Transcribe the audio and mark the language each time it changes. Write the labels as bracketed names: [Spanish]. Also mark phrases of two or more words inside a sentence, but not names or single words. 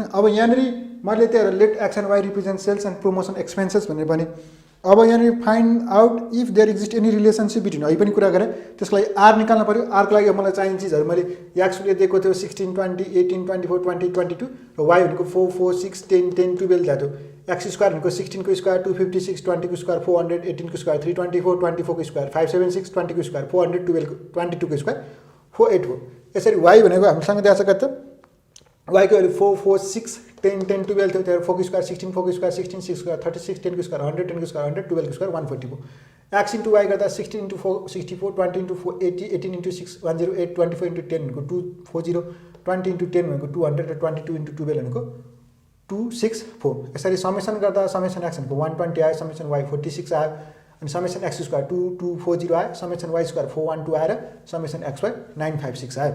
[Nepali] अब यहाँनिर मैले त्यहाँ [English] let X and Y represent sales and promotion expenses [Nepali] भनेर भने। अब यहाँनिर [English] find out if there exist any relationship between, [Nepali] अहिले पनि कुरा गरेँ। त्यसको लागि आर निकाल्नु पऱ्यो। आरको लागि मलाई चाहिने चिजहरू मैले एक्सले दिएको थियो 16 20 18 24 20 22 र वाई भनेको 4 4 6 10 10 12 ल्याएको थियो। [English] X square [Nepali] भनेको 16 को स्क्वायर 256, 20 को स्क्वायर 400, 18 को स्क्वायर 324, 24 को स्क्वायर 576, 20 को स्क्वायर 400, 12 22 को स्क्वायर 484। यसरी वाई भनेको हामीसँग दिएको छ कति त, वाईको भ्यालु 4 4 6 10 10 12 थियो, त्यहाँ 4 को स्क्वायर 16, 4 को स्क्वायर 16, 6 स्क्वायर 36, 10 को स्क्वायर 100, 10 को स्क्वायर 100, 12 को स्क्वायर 144। [English] X into Y [Nepali] गर्दा 16 इन्टु 4 64, 20 इन्टु 4 80, 18 इन्टु 6 108, 24 इन्टु 10 भनेको 240, 20 इन्टु 10 भनेको 200 र 22 इन्टु 12 भनेको 264। यसरी समेसन गर्दा [English] summation X [Nepali] भनेको 120 आयो, [English] summation Y [Nepali] 46 आयो, अनि [English] summation X square [Nepali] 2240 आयो, [English] summation Y square [Nepali] 412 आएर [English] summation X Y [Nepali] 956 आयो।